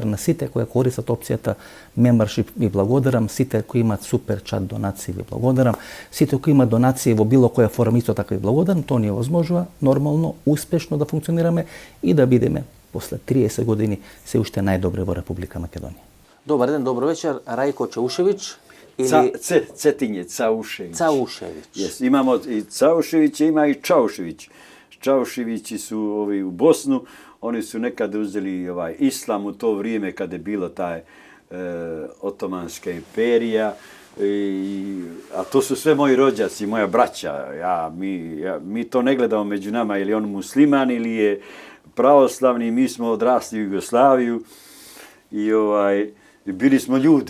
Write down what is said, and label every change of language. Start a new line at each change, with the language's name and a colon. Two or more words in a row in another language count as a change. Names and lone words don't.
Macedonian: На сите кои користат опцијата membership ви благодарам, сите кои имаат супер чат донации ви благодарам, сите кои имаат донации во било која форма исто така ви благодарам, тоа ни овозможува нормално, успешно да функционираме и да бидеме после 30 години се уште најдобри во Република Македонија. Добар ден, добро вечер, Рајко Цаушевиќ или Цетиње Цаушевиќ. Цаушевиќ.
Serbian: Yes, имамо и Цаушевиќ, има и Чаушевиќ. Чаушевиќи су ови у Босну, они su nekada uzeli islam u to vrijeme kada je bila ta Otomanska imperija, a to su sve moji rođaci, moja braća. Mi to ne gledamo među nama, je li on musliman ili je pravoslavni, mi smo odrasli u Jugoslaviju i bili smo ljudi.